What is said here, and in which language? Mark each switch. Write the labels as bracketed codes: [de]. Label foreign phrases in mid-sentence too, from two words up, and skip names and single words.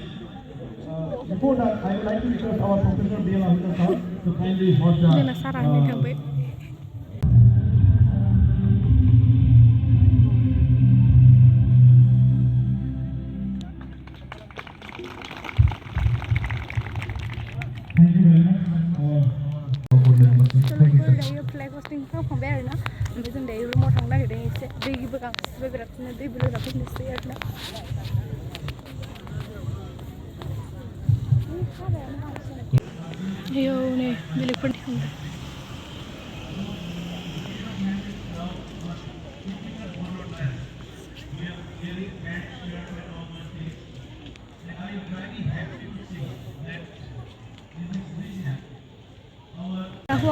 [en] Before that, I would like to request our Professor derhakw to kindly host the. Thank you very much for the invitation. Thank you, sir. [brx] दायो फ्लाइट हस्टिं खालामखांबाय आरोना ओमफ्राय जों दायो रुमाव थांनो नागिरदों एसे दैबो गांसोबो बिरादनो दैबो लोंना फैनोसै आरोना आयौ नै बेलेगफोरनि थांदों हौवा